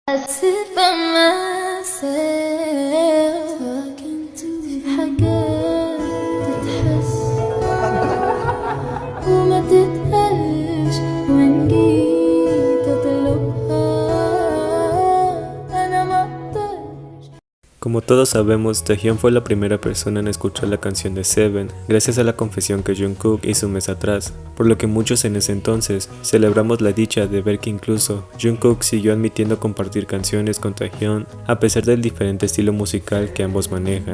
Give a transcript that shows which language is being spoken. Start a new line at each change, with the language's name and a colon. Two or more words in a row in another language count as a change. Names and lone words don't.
English: sit by myself talking to
Arabic: في حاجات تتحس وما تتقالش وإن جيت أطلبها أنا ما أقدرش.
Spanish: Como todos sabemos, Taehyun fue la primera persona en escuchar la canción de Seven, gracias a la confesión que Jungkook hizo un mes atrás, por lo que muchos en ese entonces celebramos la dicha de ver que incluso Jungkook siguió admitiendo compartir canciones con Taehyun a pesar del diferente estilo musical que ambos manejan.